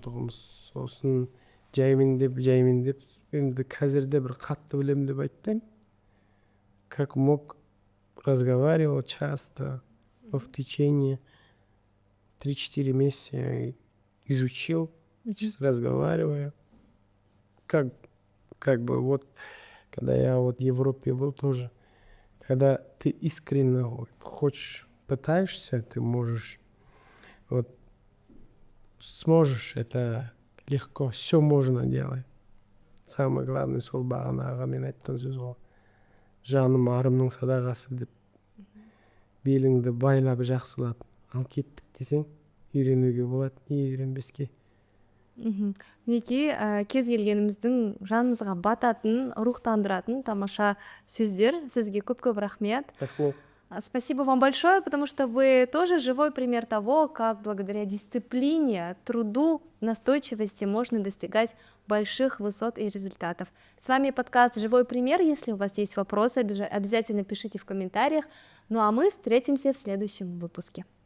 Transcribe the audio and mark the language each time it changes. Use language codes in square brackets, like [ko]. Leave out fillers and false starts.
[kk] Сосын жаймендеп, енді қазірде бір қатты білем деп айтпаймын. [ru] Как мог, разговаривал часто, в течение 3-4 месяца я изучил, разговариваю. Как бы вот, когда я вот в Европе был тоже, когда ты искренне хочешь, пытаешься, ты можешь, вот сможешь, это легко, все можно делать. Самое главное, [kk] сол бағанағы мен айтқан сөз ғой. Жаным арымның садағасы деп, беліңді байлап жақсылап ал кеттік десең, үйренуге болады, не үйренбеске. Мінекей, кез келгеніміздің жанымызға бататын, рухтандыратын тамаша сөздер. Сізге көп-көп рахмет. [ru] Спасибо вам большое, потому что вы тоже живой пример того, как благодаря дисциплине, труду, настойчивости можно достигать больших высот и результатов. С вами подкаст «Живой пример». Если у вас есть вопросы, обязательно пишите в комментариях. Ну а мы встретимся в следующем выпуске.